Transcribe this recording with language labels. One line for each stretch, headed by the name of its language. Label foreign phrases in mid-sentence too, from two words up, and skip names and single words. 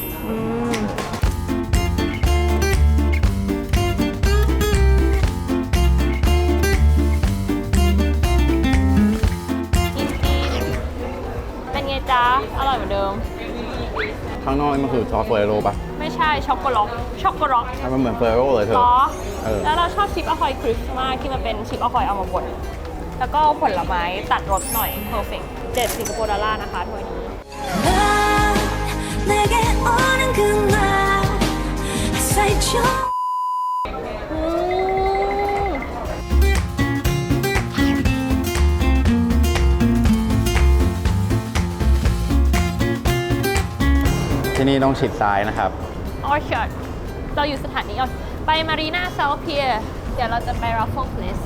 Thai: อืมเป็นไงจ๊ะ อร่อยเหมือนเดิม ข้างนอกนี่มันคือซอสเฟรโรป่ะ ไม่ใช่ช็อกโกแลต มันเหมือนเฟรโรเลยเธ เหร อ อ เออ แล้วเราชอบชิปอคอยคริสมากที่มันเป็นชิปอคอยเอามาบดแล้วก็ผลไม้ตัดรสหน่อยเพอร์เฟกต์7 สิงคโปร์ดอลลาร์นะคะถ้วยนี้
Korean: 넌 내게 오는 그날
English: I say
Korean: 좀
Thai: อืม ที่นี่ต้องชิดซ้ายนะครับ ออชาร์ดเราอยู่สถานีไปมารีนาเซาท์เพียร์เดี๋ยวเราจะไปรัฟเฟิลเพลส